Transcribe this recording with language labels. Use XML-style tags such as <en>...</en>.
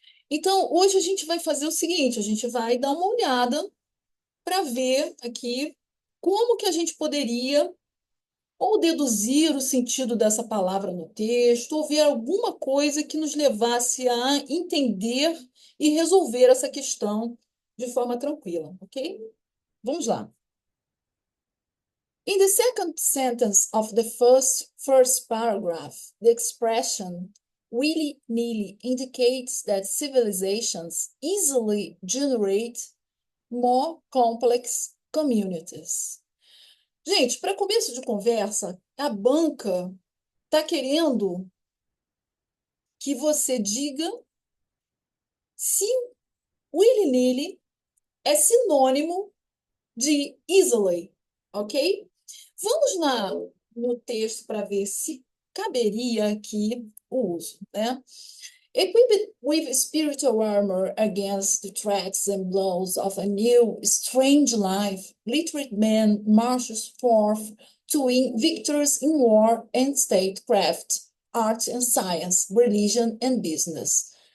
<pt>Então, hoje a gente vai fazer o seguinte, a gente vai dar uma olhada para ver aqui como que a gente poderia ou deduzir o sentido dessa palavra no texto, ou ver alguma coisa que nos levasse a entender e resolver essa questão de forma tranquila, ok? Vamos lá.</pt> <en>In the second sentence of the first paragraph, the expression willy-nilly indicates that civilizations easily generate more complex communities.</en> <pt>Gente, para começo de conversa, a banca está querendo que você diga se willy-nilly é sinônimo de easily, ok? Vamos no texto para ver se caberia aqui o uso, né?</pt> <en>Equipped with spiritual armor against the threats and blows of a new, strange life, literate man marches forth to win victories in war and statecraft, art and science, religion and business.</en>